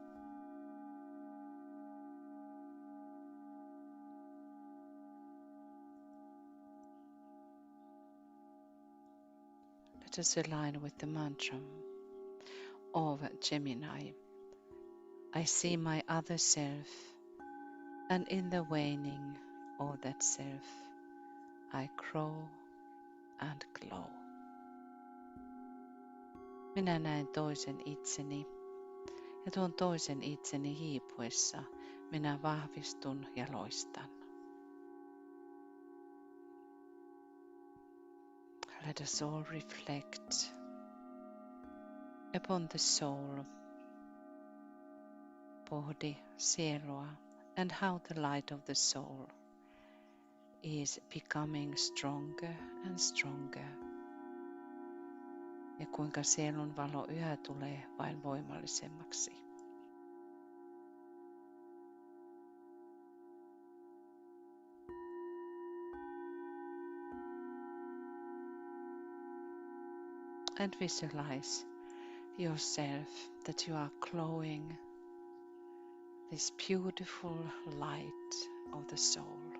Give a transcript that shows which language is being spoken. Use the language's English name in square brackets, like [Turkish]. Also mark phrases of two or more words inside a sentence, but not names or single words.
[English] Let us align with the mantra of Gemini. I see my other self, and in the waning of that self, I grow and glow. [Finnish] Minä näen toisen itseni, ja tuon toisen itseni hiipuessa minä vahvistun ja loistan. [English] Let us all reflect upon the soul, body, sielua, and how the light of the soul is becoming stronger and stronger. [Finnish] Ja kuinka sielun valo yhä tulee vain voimallisemmaksi. [English] And visualize yourself that you are glowing this beautiful light of the soul.